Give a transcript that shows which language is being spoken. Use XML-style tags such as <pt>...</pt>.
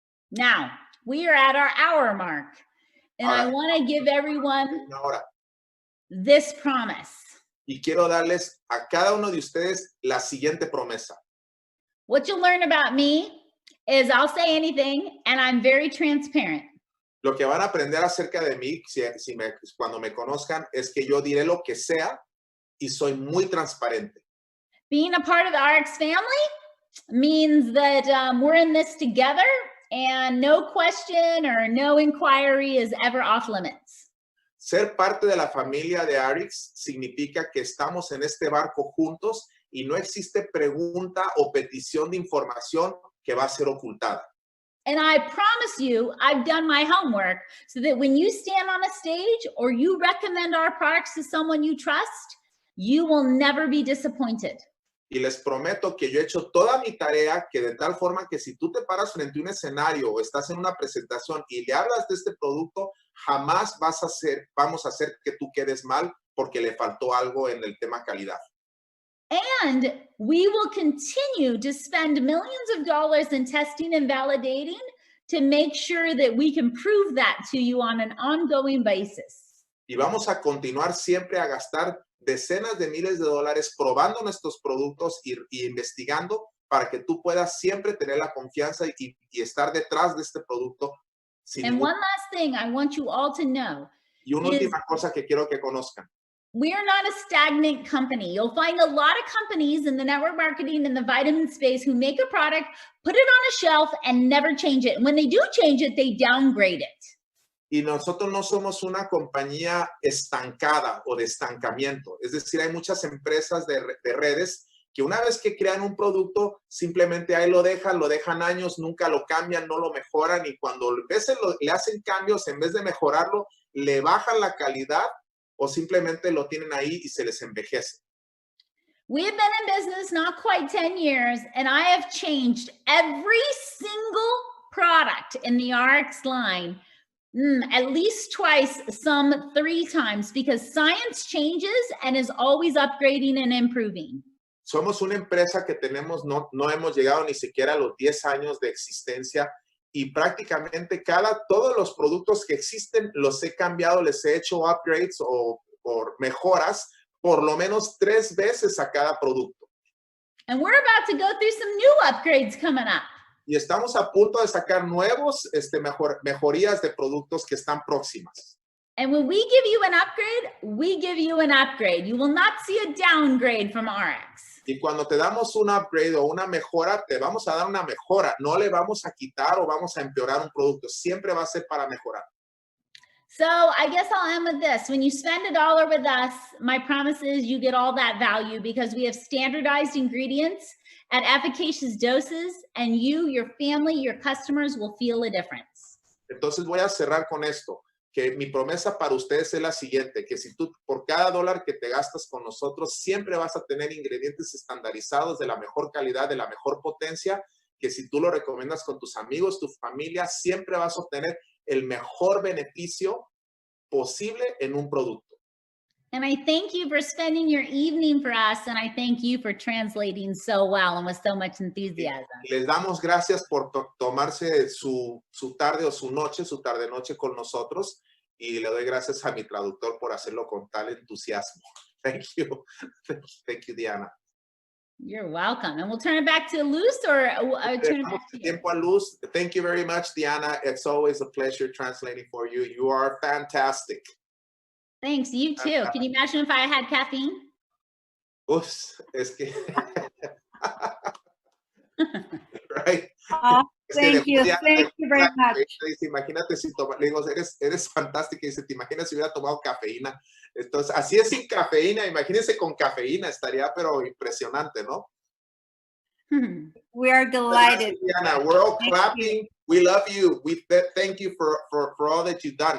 <en>Now, we are at our hour mark, and I want to give everyone this promise.</en> <es>Y quiero darles a cada uno de ustedes la siguiente promesa.</es> <en>What you'll learn about me is I'll say anything, and I'm very transparent.</en> <es>Lo que van a aprender acerca de mí, cuando me conozcan, es que yo diré lo que sea y soy muy transparente.</es> <en>Being a part of the Ariix family means that we're in this together, and no question or no inquiry is ever off limits.</en> <es>Ser parte de la familia de Ariix significa que estamos en este barco juntos y no existe pregunta o petición de información que va a ser ocultada.</es> <en>And I promise you, I've done my homework so that when you stand on a stage or you recommend our products to someone you trust, you will never be disappointed.</en> <es>Y les prometo que yo he hecho toda mi tarea, que de tal forma que si tú te paras frente a un escenario o estás en una presentación y le hablas de este producto, jamás vamos a hacer que tú quedes mal porque le faltó algo en el tema calidad.</es> <en>And we will continue to spend millions of dollars in testing and validating to make sure that we can prove that to you on an ongoing basis.</en> <es>Y vamos a continuar siempre a gastar decenas de miles de dólares probando nuestros productos y investigando para que tú puedas siempre tener la confianza y estar detrás de este producto.</es> <en>And one last thing I want you all to know.</en> <es>Y una última cosa que quiero que conozcan.</es> <en>We are not a stagnant company. You'll find a lot of companies in the network marketing and the vitamin space who make a product, put it on a shelf, and never change it. And when they do change it, they downgrade it.</en> <es>Y nosotros no somos una compañía estancada o de estancamiento. Es decir, hay muchas empresas de redes que una vez que crean un producto, simplemente ahí lo dejan años, nunca lo cambian, no lo mejoran. Y cuando le hacen cambios, en vez de mejorarlo, le bajan la calidad o simplemente lo tienen ahí y se les envejece.</es> <en>We have been in business not quite 10 years, and I have changed every single product in the Ariix line at least twice, some 3 times, because science changes and is always upgrading and improving.</en> <es>Somos una empresa que no hemos llegado ni siquiera a los 10 años de existencia y prácticamente todos los productos que existen los he cambiado, les he hecho upgrades o mejoras por lo menos 3 veces a cada producto.</es> <en>And we're about to go through some new upgrades coming up.</en> <es>Y estamos a punto de sacar nuevos mejorías de productos que están próximas.</es> <en>And when we give you an upgrade, we give you an upgrade. You will not see a downgrade from Ariix.</en> <es>Y cuando te damos un upgrade o una mejora, te vamos a dar una mejora. No le vamos a quitar o vamos a empeorar un producto. Siempre va a ser para mejorar.</es> <en>So I guess I'll end with this. When you spend $1 with us, my promise is you get all that value because we have standardized ingredients at efficacious doses, and you, your family, your customers will feel a difference.</en> <es>Entonces voy a cerrar con esto, que mi promesa para ustedes es la siguiente, que si tú por cada $1 que te gastas con nosotros, siempre vas a tener ingredientes estandarizados de la mejor calidad, de la mejor potencia, que si tú lo recomiendas con tus amigos, tu familia, siempre vas a obtener el mejor beneficio posible en un producto.</es> <en>And I thank you for spending your evening for us, and I thank you for translating so well and with so much enthusiasm.</en> <es>Les damos gracias por tomarse su tarde o su tarde-noche con nosotros, y le doy gracias a mi traductor por hacerlo con tal entusiasmo.</es> <en>Thank you. Thank you, Deanna. You're welcome. And we'll turn it back to Luz or turn it back to you.</en> <es>Tiempo a Luz.</es> <en>Thank you very much, Deanna. It's always a pleasure translating for you. You are fantastic. Thanks. You too. Can you imagine if I had caffeine?</en> <es>Uf, es que...</es> <en>right? Thank you very much.</en> <es>Imagínate si le digo, eres fantástica. Dice, ¿te imaginas si hubiera tomado cafeína? Entonces, así es sin cafeína. Imagínense con cafeína. Estaría, pero impresionante, ¿no?</es> <en>We are delighted. Diana, we're all clapping. We love you. We thank you for all that you've done.</en>